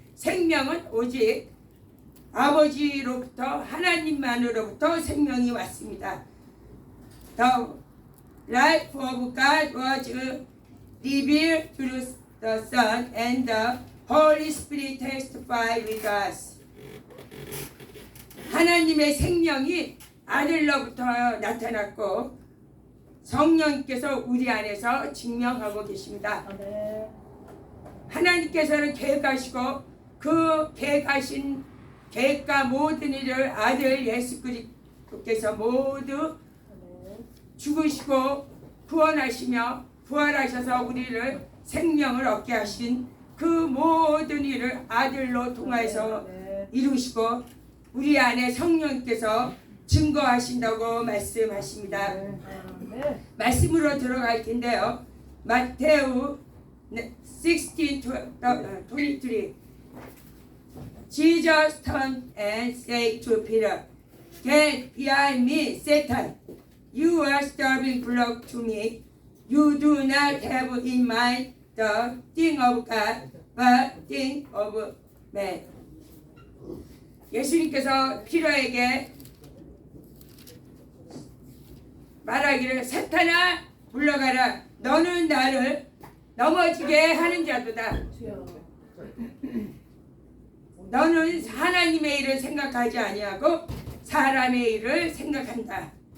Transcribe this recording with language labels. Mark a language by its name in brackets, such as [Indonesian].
[Korean] 생명은 오직 아버지로부터 하나님만으로부터 생명이 왔습니다. [English] The life of God was revealed through the Son and the Holy Spirit testified with us. [Korean] 하나님의 생명이 아들로부터 나타났고 성령께서 우리 안에서 증명하고 계십니다. 아멘. 하나님께서는 계획하시고 그 계획하신 계획과 모든 일을 아들 예수 그리스도께서 모두 죽으시고 구원하시며 부활하셔서 우리를 생명을 얻게 하신 그 모든 일을 아들로 통하여서 이루시고 우리 안에 성령께서 증거하신다고 말씀하십니다. 말씀으로 들어갈 텐데요. 마태우 16:23 [English] Jesus turned and said to Peter, "Get behind me, Satan. You are stumbling block to me. You do not have in mind the thing of God, but thing of man." [Korean] 예수님께서 피라에게 말하기를, 사탄아 물러가라. 너는 나를 넘어지게 하는 자도다. 주여. 너는 하나님의 일을 생각하지 아니하고 사람의 일을 생각한다.